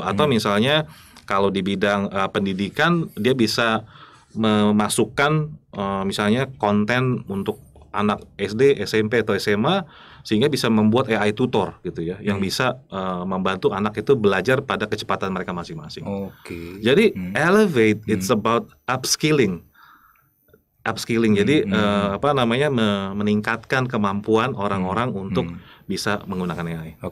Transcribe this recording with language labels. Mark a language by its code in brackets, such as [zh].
[id] Atau misalnya kalau di bidang pendidikan dia bisa memasukkan misalnya konten untuk anak SD, SMP atau SMA, sehingga bisa membuat AI tutor gitu ya, yang bisa membantu anak itu belajar pada kecepatan mereka masing-masing. Jadi [en] elevate, it's about upskilling. [id] Jadi meningkatkan kemampuan orang-orang untuk bisa menggunakan AI.